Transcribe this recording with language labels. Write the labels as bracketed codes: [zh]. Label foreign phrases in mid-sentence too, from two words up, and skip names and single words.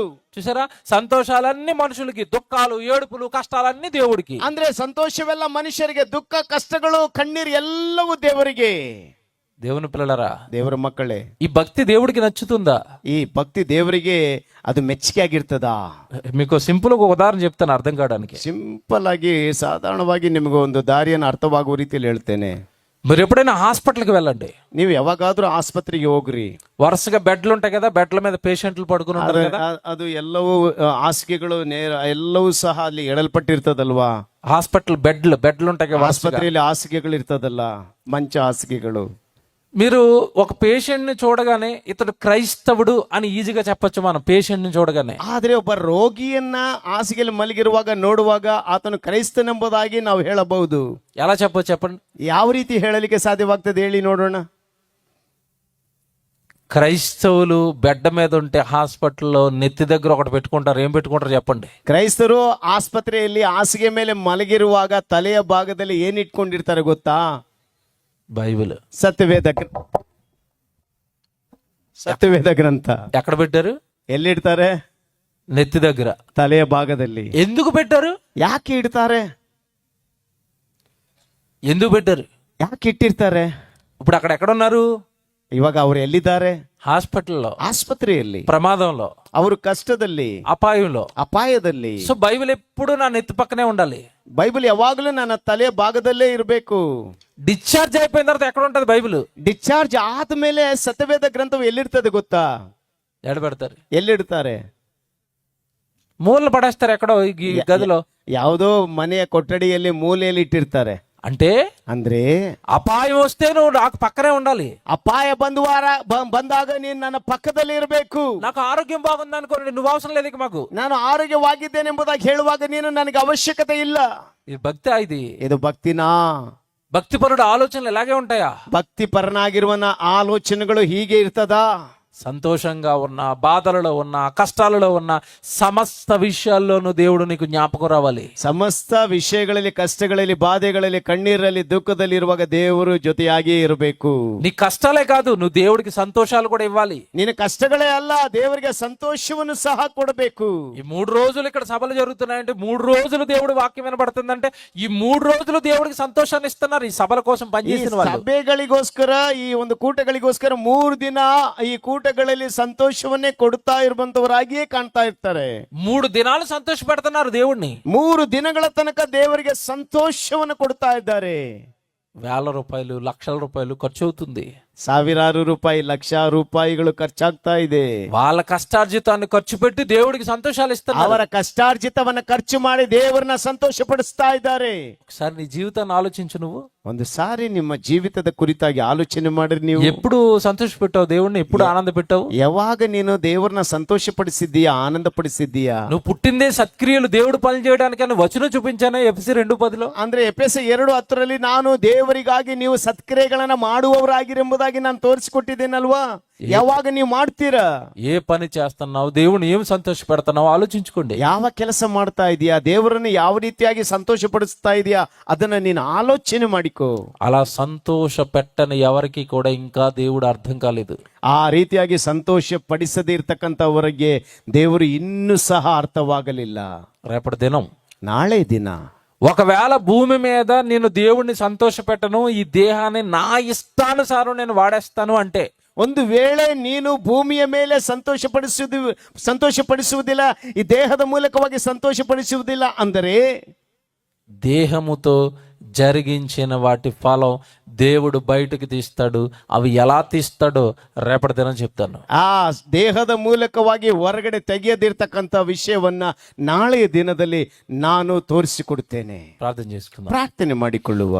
[te] చూసారా, సంతోషాలన్నీ మనుషులకి, దుఃఖాలు ఏడుపులు కష్టాలన్నీ దేవుడికి. [kn] ಅಂದ್ರೆ ಸಂತೋಷವೆಲ್ಲ ಮನುಷ್ಯರಿಗೆ, ದುಃಖ ಕಷ್ಟಗಳು ಕಣ್ಣೀರು ಎಲ್ಲವೂ ದೇವರಿಗೆ. [te] దేవుని పిల్లలరా, [kn] ದೇವರ ಮಕ್ಕಳೇ, [te] ఈ భక్తి దేవుడికి నచ్చుతుందా? [kn] ಈ ಭಕ್ತಿ ದೇವರಿಗೆ ಅದು ಮೆಚ್ಚುಗೆ ಆಗಿರ್ತದಾ? [te] మీకు సింపుల్ ఒక ఉదాహరణ చెప్తాను అర్థం కావడానికి. [kn] ಸಿಂಪಲ್ ಆಗಿ ಸಾಧಾರಣವಾಗಿ ನಿಮಗೆ ಒಂದು ದಾರಿಯನ್ನು ಅರ್ಥವಾಗುವ ರೀತಿಯಲ್ಲಿ ಹೇಳ್ತೇನೆ. [te] మీరు ఎప్పుడైనా హాస్పిటల్కి వెళ్ళండి, [kn] ನೀವು ಯಾವಾಗಾದ್ರೂ ಆಸ್ಪತ್ರೆಗೆ ಹೋಗ್ರಿ. [te] వరుసగా బెడ్లు ఉంటాయి కదా, బెడ్ల మీద పేషెంట్లు పడుకుని ఉంటారు కదా. [kn] ಅದು ಎಲ್ಲವೂ ಹಾಸಿಗೆಗಳು ಎಲ್ಲವೂ ಸಹ ಅಲ್ಲಿ ಎಡಲ್ಪಟ್ಟಿರ್ತದಲ್ವಾ. [te] హాస్పిటల్ బెడ్లు ఉంటాయి కదా, [kn] ಆಸ್ಪತ್ರೆಯಲ್ಲಿ ಹಾಸಿಗೆಗಳು ಇರ್ತದಲ್ಲ, ಮಂಚ ಹಾಸಿಗೆಗಳು. [te] మీరు ఒక పేషెంట్ ని చూడగానే ఇతడు క్రైస్తవుడు అని ఈజీగా చెప్పొచ్చు మనం, పేషెంట్ ని చూడగానే. [kn] ಆದ್ರೆ ಒಬ್ಬ ರೋಗಿಯನ್ನ ಹಾಸಿಗೆಯಲ್ಲಿ ಮಲಗಿರುವಾಗ ನೋಡುವಾಗ ಆತನು ಕ್ರೈಸ್ತನೆಂಬುದಾಗಿ ನಾವು ಹೇಳಬಹುದು. [te] ఎలా చెప్పొచ్చు చెప్పండి? [kn] ಯಾವ ರೀತಿ ಹೇಳಲಿಕ್ಕೆ ಸಾಧ್ಯವಾಗ್ತದೆ ಹೇಳಿ ನೋಡೋಣ. [te] క్రైస్తవులు బెడ్ మీద ఉంటే హాస్పిటల్లో నెత్తి దగ్గర ఒకటి పెట్టుకుంటారు. ఏం పెట్టుకుంటారు చెప్పండి? [kn] ಕ್ರೈಸ್ತರು ಆಸ್ಪತ್ರೆಯಲ್ಲಿ ಹಾಸಿಗೆ ಮೇಲೆ ಮಲಗಿರುವಾಗ ತಲೆಯ ಭಾಗದಲ್ಲಿ ಏನ್ ಇಟ್ಕೊಂಡಿರ್ತಾರೆ ಗೊತ್ತಾ? [te] బైబిల్, [kn] ಸತ್ಯವೇದ ಗ್ರಂಥ. [te] ఎక్కడ పెట్టారు? [kn] ಎಲ್ಲಿಡ್ತಾರೆ? [te] నెత్తి దగ్గర, [kn] ತಲೆಯ ಭಾಗದಲ್ಲಿ. [te] ఎందుకు పెట్టారు? [kn] ಯಾಕೆ ಇಡ್ತಾರೆ? [te] ఎందుకు పెట్టారు? [kn] ಯಾಕೆ ಇಟ್ಟಿರ್ತಾರೆ? [te] ఇప్పుడు అక్కడ ఎక్కడ ఉన్నారు? [kn] ಇವಾಗ ಅವರು ಎಲ್ಲಿದ್ದಾರೆ? [te] హాస్పిటల్లో, [kn] ಆಸ್ಪತ್ರೆಯಲ್ಲಿ, [te] ప్రమాదంలో, [kn] ಅವರು ಕಷ್ಟದಲ್ಲಿ, [te] అపాయంలో. [kn] ಅಪಾಯದಲ್ಲಿ. [te] సో బైబిల్ ఎప్పుడు నా నెత్తి పక్కనే ఉండాలి. [kn] ಬೈಬಲ್ ಯಾವಾಗಲೂ ನನ್ನ ತಲೆಯ ಭಾಗದಲ್ಲೇ ಇರಬೇಕು. [te] డిశ్చార్జ్ అయిపోయిన తర్వాత ఎక్కడ ఉంటది బైబిల్? [kn] ಡಿಸ್ಚಾರ್ಜ್ ಆದ್ಮೇಲೆ ಸತ್ಯವೇದ ಗ್ರಂಥವು ಎಲ್ಲಿರ್ತದೆ ಗೊತ್ತಾ? [te] ఎడ పెడతారు? [kn] ಎಲ್ಲಿಡ್ತಾರೆ? [te] మూలలు పడేస్తారు ఎక్కడో ఈ గదిలో. [kn] ಯಾವುದೋ ಮನೆಯ ಕೊಠಡಿಯಲ್ಲಿ ಮೂಲೆಯಲ್ಲಿ ಇಟ್ಟಿರ್ತಾರೆ. [te] అంటే [kn] ಅಂದ್ರೆ [te] అపాయం వస్తే నువ్వు నాకు పక్కనే ఉండాలి. [kn] ಅಪಾಯ ಬಂದಾಗ ನೀನು ನನ್ನ ಪಕ್ಕದಲ್ಲಿ ಇರಬೇಕು. [te] నాకు ఆరోగ్యం బాగుంది అనుకోండి, నువ్వు అవసరం లేదు ఇక మాకు. [kn] ನಾನು ಆರೋಗ್ಯವಾಗಿದ್ದೇನೆ ಎಂಬುದಾಗಿ ಹೇಳುವಾಗ ನೀನು ನನಗೆ ಅವಶ್ಯಕತೆ ಇಲ್ಲ. [te] ఇది భక్తి. [kn] ಇದು ಭಕ್ತಿನಾ? [te] భక్తిపరుడు ఆలోచనలు ఇలాగే ఉంటాయా? [kn] ಭಕ್ತಿ ಪರನಾಗಿರುವನ ಆಲೋಚನೆಗಳು ಹೀಗೆ ಇರ್ತದಾ? [te] సంతోషంగా ఉన్నా, బాధలలో ఉన్నా, కష్టాలలో ఉన్నా, సమస్త విషయాల్లోనూ దేవుడు నీకు జ్ఞాపకం రావాలి. [kn] ಸಮಸ್ತ ವಿಷಯಗಳಲ್ಲಿ, ಕಷ್ಟಗಳಲ್ಲಿ, ಬಾಧೆಗಳಲ್ಲಿ, ಕಣ್ಣೀರಲ್ಲಿ, ದುಃಖದಲ್ಲಿ ಇರುವಾಗ ದೇವರು ಜೊತೆಯಾಗಿಯೇ ಇರಬೇಕು. [te] నీ కష్టాలే కాదు, నువ్వు దేవుడికి సంతోషాలు కూడా ఇవ్వాలి. [kn] ನಿನ್ನ ಕಷ್ಟಗಳೇ ಅಲ್ಲ, ದೇವರಿಗೆ ಸಂತೋಷವನ್ನು ಸಹ ಕೊಡಬೇಕು. [te] ఈ 3 రోజులు ఇక్కడ సభలు జరుగుతున్నాయంటే 3 రోజులు దేవుడి వాక్యం వినబడుతుందంటే ఈ 3 రోజులు దేవుడికి సంతోషాన్ని ఇస్తున్నారు ఈ సభల కోసం [kn] ಈ [te] పనిచేసిన వాళ్ళు. [kn] ಸಭೆಗಳಿಗೋಸ್ಕರ, ಈ ಒಂದು ಕೂಟಗಳಿಗೋಸ್ಕರ 3 ದಿನ ಈ ಕೂಟಗಳಲ್ಲಿ ಸಂತೋಷವನ್ನೇ ಕೊಡುತ್ತಾ ಇರುವಂತವರಾಗಿಯೇ ಕಾಣ್ತಾ ಇರ್ತಾರೆ. [te] 3 దినాలు సంతోష పెడుతున్నారు దేవుడిని. [kn] 3 ದಿನಗಳ ತನಕ ದೇವರಿಗೆ ಸಂತೋಷವನ್ನು ಕೊಡ್ತಾ ಇದ್ದಾರೆ. [te] వేల రూపాయలు, లక్షల రూపాయలు ఖర్చు అవుతుంది. [kn] ಸಾವಿರಾರು ರೂಪಾಯಿ, ಲಕ್ಷ ರೂಪಾಯಿಗಳು ಖರ್ಚಾಗ್ತಾ ಇದೆ. [te] వాళ్ళ కష్టార్జితాన్ని ఖర్చు పెట్టి దేవుడికి సంతోషాలు ఇస్తున్నారు. [kn] ಅವರ ಕಷ್ಟಾರ್ಜಿತವನ್ನ ಖರ್ಚು ಮಾಡಿ ದೇವರನ್ನ ಸಂತೋಷ ಪಡಿಸ್ತಾ ಇದ್ದಾರೆ. [te] ఒకసారి నీ జీవితాన్ని ఆలోచించు. నువ్వు [kn] ಒಂದು ಸಾರಿ ನಿಮ್ಮ ಜೀವಿತದ ಕುರಿತಾಗಿ ಆಲೋಚನೆ ಮಾಡ್ರಿ. ನೀವು [te] ఎప్పుడు సంతోష పెట్టావు దేవుడిని? ఎప్పుడు ఆనంద పెట్టావు? [kn] ಯಾವಾಗ ನೀನು ದೇವರನ್ನ ಸಂತೋಷ ಪಡಿಸಿದ್ದೀಯಾ, ಆನಂದ ಪಡಿಸಿದ್ದೀಯಾ? [te] నువ్వు పుట్టిందే సత్క్రియలు దేవుడు పని చేయడానికి అని వచనం చూపించానే ఎఫెసీ 2:10లో. [kn] ಅಂದ್ರೆ ಎಫೆಸ 2:10 ನಾನು ದೇವರಿಗಾಗಿ ನೀವು ಸತ್ಕ್ರಿಯೆಗಳನ್ನ ಮಾಡುವವರಾಗಿರೆಂಬುದಾಗಿ ನಾನು ತೋರಿಸಿಕೊಟ್ಟಿದ್ದೇನಲ್ವಾ? ಯಾವಾಗ ನೀವು ಮಾಡ್ತೀರಾ? [te] ఏ పని చేస్తున్నావు, దేవుని ఏం సంతోష పెడుతున్నావు ఆలోచించుకోండి. [kn] ಯಾವ ಕೆಲಸ ಮಾಡ್ತಾ ಇದೀಯಾ, ದೇವರನ್ನು ಯಾವ ರೀತಿಯಾಗಿ ಸಂತೋಷ ಪಡಿಸ್ತಾ ಇದೀಯಾ, ಅದನ್ನ ನೀನು ಆಲೋಚನೆ ಮಾಡಿಕೋ. [te] అలా సంతోష పెట్టని ఎవరికి కూడా ఇంకా దేవుడు అర్థం కాలేదు. [kn] ಆ ರೀತಿಯಾಗಿ ಸಂತೋಷ ಪಡಿಸದೇ ಇರ್ತಕ್ಕಂಥವರಿಗೆ ದೇವರು ಇನ್ನೂ ಸಹ ಅರ್ಥವಾಗಲಿಲ್ಲ. [te] రేపటి దినం, [kn] ನಾಳೆ ದಿನ [te] ఒకవేళ భూమి మీద నేను దేవుణ్ణి సంతోష పెట్టను, ఈ దేహాన్ని నా ఇష్టానుసారం నేను వాడేస్తాను అంటే, [kn] ಒಂದು ವೇಳೆ ನೀನು ಭೂಮಿಯ ಮೇಲೆ ಸಂತೋಷ ಪಡಿಸುವುದಿಲ್ಲ, ಈ ದೇಹದ ಮೂಲಕವಾಗಿ ಸಂತೋಷ ಪಡಿಸುವುದಿಲ್ಲ ಅಂದರೆ, [te] దేహముతో జరిగించిన వాటి ఫలం దేవుడు బయటకు తీస్తాడు. అవి ఎలా తీస్తాడో రేపటి దినం చెప్తాను. [kn] ಆ ದೇಹದ ಮೂಲಕವಾಗಿ ಹೊರಗಡೆ ತೆಗೆಯದಿರ್ತಕ್ಕಂಥ ವಿಷಯವನ್ನ ನಾಳೆಯ ದಿನದಲ್ಲಿ ನಾನು ತೋರಿಸಿಕೊಡುತ್ತೇನೆ. [te] ప్రార్థన చేసుకుందాం. [kn] ಪ್ರಾರ್ಥನೆ ಮಾಡಿಕೊಳ್ಳುವ.